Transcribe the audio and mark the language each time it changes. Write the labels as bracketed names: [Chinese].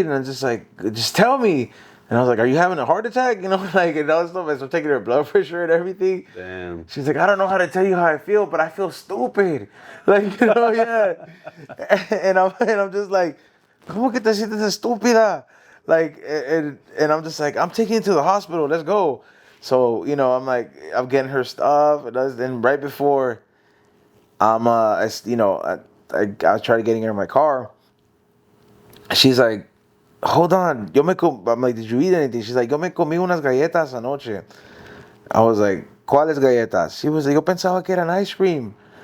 [English] And I'm just like, just tell me. And I was like, are you having a heart attack? Like, and all this stuff. So I'm taking her blood pressure and everything. Damn. She's like, I don't know how to tell you how I feel, but I feel stupid. Like, yeah. And I'm just like, [Spanish] ¿Cómo que te sientes estúpida? [English] Like, and I'm just like, I'm taking you to the hospital. Let's go. So, I'm like, I'm getting her stuff. And then right before, I was trying to getting her in my car. She's like, hold on. I'm like, did you eat anything? She's like, [Spanish] yo me comí unas galletas anoche. [English] I was like, [Spanish] ¿cuáles galletas? [English] She was like, [Spanish] yo pensaba que eran ice cream.